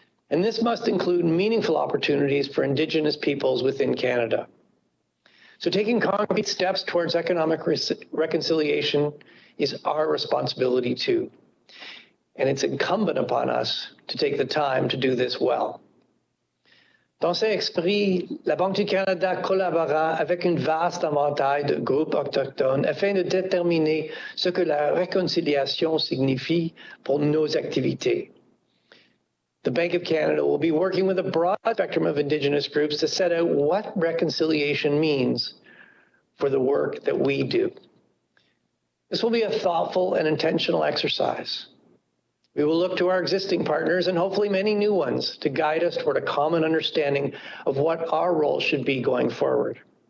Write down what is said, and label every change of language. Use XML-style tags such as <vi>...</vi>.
<en>And this must include meaningful opportunities for Indigenous peoples within Canada. So taking concrete steps towards economic reconciliation is our responsibility too. And it's incumbent upon us to take the time to do this well.</en> <fr>Dans cet esprit, la Banque du Canada collabora avec un vaste éventail de groupes autochtones afin de déterminer ce que la réconciliation signifie pour nos activités.</fr> <en>The Bank of Canada will be working with a broad spectrum of Indigenous groups to set out what reconciliation means for the work that we do. This will be a thoughtful and intentional exercise. We will look to our existing partners and hopefully many new ones to guide us toward a common understanding of what our role should be going forward.</en>